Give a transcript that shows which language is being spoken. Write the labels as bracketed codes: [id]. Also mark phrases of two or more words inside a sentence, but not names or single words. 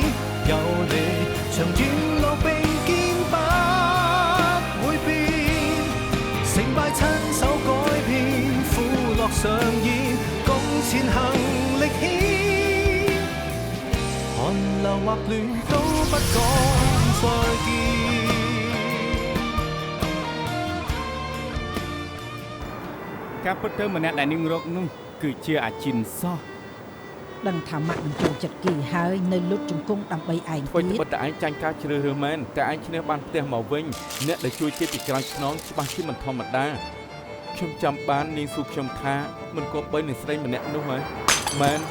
[yue] 有你長遠路並肩不會變，成敗親手改變，苦樂常現，共前行力牽，寒流或暖都不講再見。 [km] ការពិតទៅម្នាក់ដែលនាងរកនោះគឺជាអាជីនសោះ ដឹងថាម៉ាក់នឹងចូលចិត្តគេហើយនៅលុតជង្គង់ដើម្បីឯង ធ្វើត្បិតតែឯងចាញ់ការជ្រើសរើសមែនតែឯងឈ្នះបានផ្ទះមកវិញអ្នកដែលជួយគេពីក្រោយខ្នងច្បាស់ជាមិនធម្មតាខ្ញុំចាំបាននាងសួរខ្ញុំថាមិនគប្បីនឹងស្រីម្នាក់នោះហើយមែន